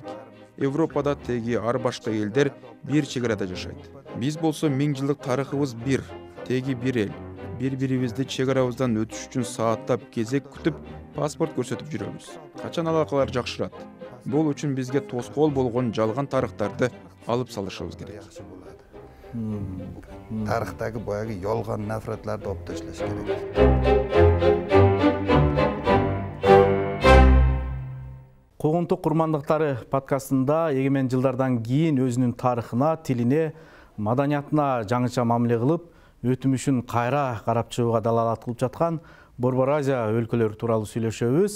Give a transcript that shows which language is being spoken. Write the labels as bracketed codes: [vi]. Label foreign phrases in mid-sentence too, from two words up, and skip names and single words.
[ky] Европада теги ар башка элдер бир чек арада жашайт. Биз болсо 1000 жылдык тарыхыбыз бир, теги бир эл. Бири-бирибизди чек арабыздан өтүш үчүн сааттап кезек күтүп, паспорт көрсөтүп жүрөбүз. Качан алакалар жакшырат? Бул үчүн бизге тоскоол болгон жалган тарыхтарды алып салышыбыз керек. [uz] Tarixdagi boyagi yolg'on nafratlarni olib tashlash kerak. [ky] Куугунтук курмандыктары подкастында эгемен жылдардан кийин өзүнүн тарыхына, тилине, маданиятына жаңыча мамиле кылып, өтүмүшүн кайра карап чыгууга далалат кылып жаткан Борбор Азия өлкөлөрү тууралуу сүйлөшөбүз.